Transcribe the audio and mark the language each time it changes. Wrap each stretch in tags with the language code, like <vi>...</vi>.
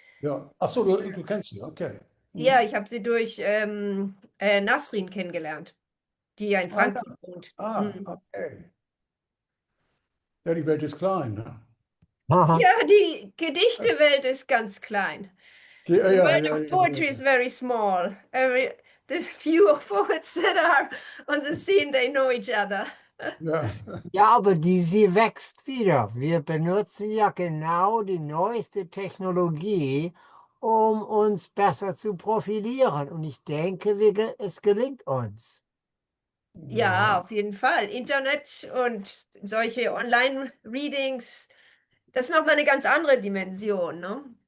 <de>ja. Ach so, du kennst sie, okay. Ja, ich habe sie durch Nasrin kennengelernt, die ja in Frankfurt wohnt. Okay. Ja, die Welt ist klein. Ne? Ja, die Gedichtewelt ist ganz klein.</de> <en>The world of poetry is very small. The few poets that are on the scene, they know each other.</en> <de>Ja. Ja, aber sie wächst wieder. Wir benutzen ja genau die neueste Technologie, um uns besser zu profilieren. Und ich denke, es gelingt uns. Ja, auf jeden Fall. Internet und solche Online-Readings, das ist nochmal eine ganz andere Dimension, ne?</de>